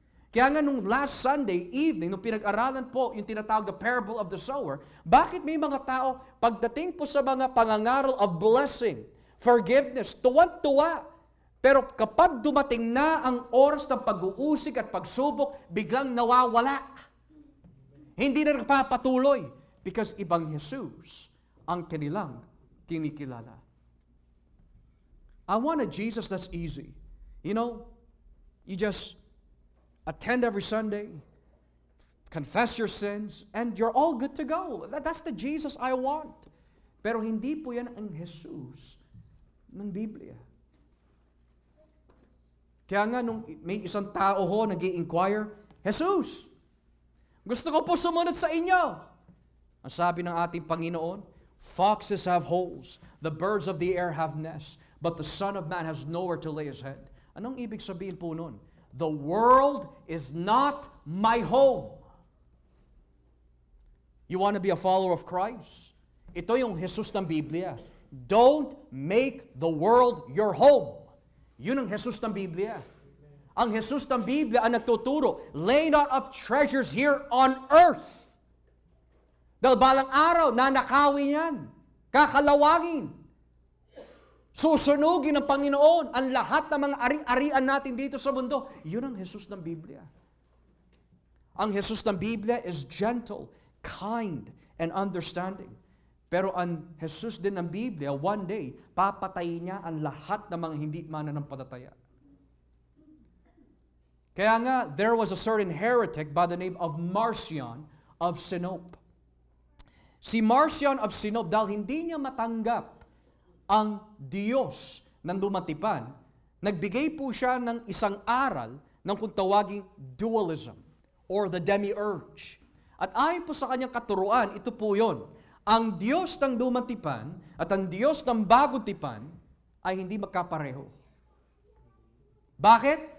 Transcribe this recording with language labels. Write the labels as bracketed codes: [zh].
[tl] Kaya nga nung [en] last Sunday evening, [tl] nung pinag-aralan po yung tinatawag na [en] parable of the sower, [tl] bakit may mga tao, pagdating po sa mga pangangaral [en] of blessing, forgiveness, [tl] tuwan-tuwa, pero kapag dumating na ang oras ng pag-uusig at pagsubok, biglang nawawala. Hindi na nagpapatuloy [en] because [tl] ibang Jesus ang kanilang kinikilala. [en] I want a Jesus that's easy. You know, you just attend every Sunday, confess your sins, and you're all good to go. That's the Jesus I want. [tl] Pero hindi po yan ang Jesus ng Biblia. Kaya nga nung may isang tao ho nag-i-inquire, Jesus, gusto ko po sumunod sa inyo. Ang sabi ng ating Panginoon, [en] foxes have holes, the birds of the air have nests, but the Son of Man has nowhere to lay his head. [tl] Anong ibig sabihin po nun? [en] The world is not my home. You want to be a follower of Christ? [tl] Ito yung Jesus ng Biblia. [en] Don't make the world your home. [tl] Yun ang Jesus ng Biblia. Ang Jesus ng Biblia ang nagtuturo, [en] lay not up treasures here on earth. [tl] Dahil balang araw, nanakawin yan. Kakalawangin. Susunugin ng Panginoon ang lahat ng mga ari-arian natin dito sa mundo. Yun ang Jesus ng Biblia. Ang Jesus ng Biblia [en] is gentle, kind, and understanding. [tl] Pero ang Jesus din ng Biblia, [en] one day, [tl] papatayin niya ang lahat ng mga hindi mananampalataya. Kaya nga, [en] there was a certain heretic by the name of Marcion of Sinope. [tl] Si Marcion of Sinope, dahil hindi niya matanggap ang Diyos ng lumatipan, nagbigay po siya ng isang aral ng kung tawaging dualism [en] or the demiurge. [tl] At ayon po sa kanyang katuruan, ito po yon. Ang Diyos ng lumatipan at ang Diyos ng bagong tipan ay hindi magkapareho. Bakit?